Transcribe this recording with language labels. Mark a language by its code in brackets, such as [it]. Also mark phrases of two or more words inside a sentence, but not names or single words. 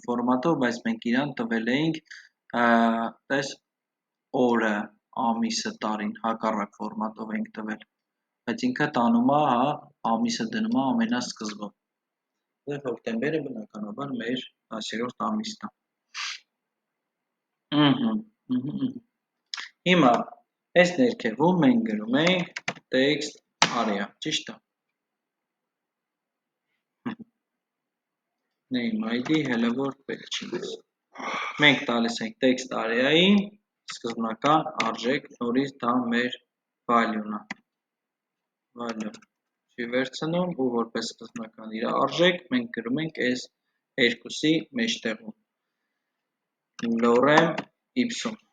[hy] ֆորմատով, բայց մենք իրան տվել էինք, տես օրը, ամիսը, տարին, հակառակ ֆորմատով ենք տվել, բայց ինքը տանում է, հա, ամիսը դնում է ամենասկզբում, հոկտեմբերը բնականաբար մեր 10-րդ ամիսն է։ Հիմա, այս ներքևում մենք գրում ենք [en] text area, [hy] ճիշտ է։ [en] Name ID, [hy] հելը որ պետք չի մեզ։ Մենք տալիս ենք [en] text area- [hy] ին, սկզբնական արժեք, նորից դա մեր value-ն է։ Value չի վերցնում ու որպես սկզբնական իր արժեք, մենք գրում ենք այս երկուսի մեջտեղում։ [la] Lorem ipsum։